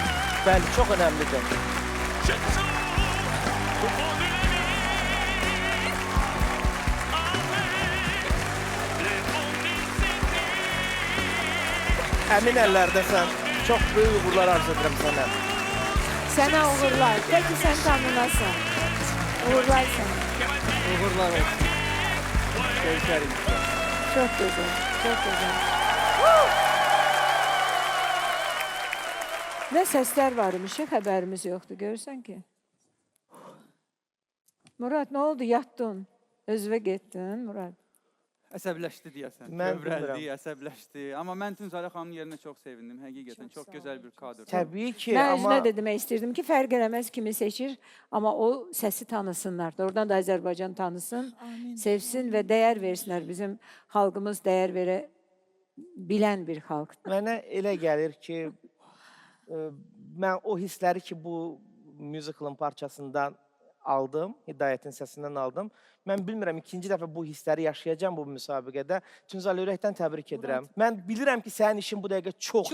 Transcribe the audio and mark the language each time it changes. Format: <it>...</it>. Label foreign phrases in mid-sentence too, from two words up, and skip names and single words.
<az>Bəli, çox önəmlidir. Əmin əllərdəsən. Çox böyük uğurlar arzu edirəm sənə. Sənə uğurlar. Peki sən tanınasın. Uğurlar sənə. Uğurlar olsun. Görüşərik.</az> <tr>Çok güzel, çok güzel. Ne sesler varmış, haberimiz yoktu. Görürsen ki. Murat ne oldu? Yattın. Özüve gittin Murat.</tr> <az>Əsəbləşdi deyəsən. Mən Kövrəldi, bilmirəm. əsəbləşdi. Amma mən Tunçaya xanımın yerinə çox sevindim. Həqiqətən çox gözəl bir kadr. Təbii ki,</az> <tr>Ben</tr> <az>amma</az> <tr>özüne de demek istedim ki fark edemez kimi seçir ama o sesi tanısınlar. Oradan da Azerbaycan tanısın, sevsin ve değer versinler. Bizim halkımız değer bilen bir halk.</tr> <az>mənə elə gəlir ki, mən o hissləri ki, bu musicalın parçasından aldım, Hidayətin səsindən aldım. Mən bilmirəm, ikinci dəfə bu hissləri yaşayacağam bu müsabiqədə. Tünzal, ürəkdən təbrik edirəm. Mən bilirəm ki, sənin işin bu dəqiqə çox</az>